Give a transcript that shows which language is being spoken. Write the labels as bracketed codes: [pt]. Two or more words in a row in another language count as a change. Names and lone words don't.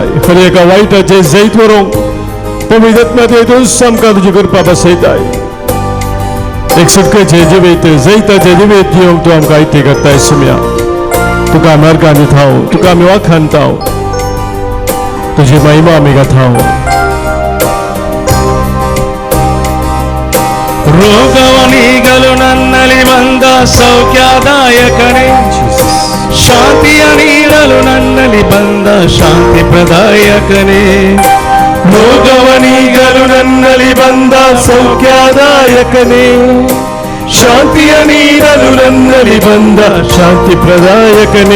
[kok] खरी एका वायटाचे जैत व्हरूंक पवित्र आत्म्यात येतूच आमकां तुजी कृपा बसयताय. एक सुटकेचे जिवीत जैताचे जिवीत दिवंक तूं आमकां आयती करताय सुम्या. तुका मार्गान दिताव तुका आमी वाखाणताव तुजी महिमा आमी गाताव. [kn] ರೋಗವನಿಗಲು ನನ್ನಲ್ಲಿ ಬಂದ ಸೌಖ್ಯದಾಯಕನೇ ಶಾಂತಿಯ ನೀಡಲು ನನ್ನಲ್ಲಿ ಬಂದ ಶಾಂತಿ ಪ್ರದಾಯಕನೇ. ರೋಗವನಿಗಲು ನನ್ನಲ್ಲಿ ಬಂದ ಸೌಖ್ಯದಾಯಕನೇ ಶಾಂತಿಯ ನೀಡಲು ನನ್ನಲ್ಲಿ ಬಂದ ಶಾಂತಿ ಪ್ರದಾಯಕನೇ.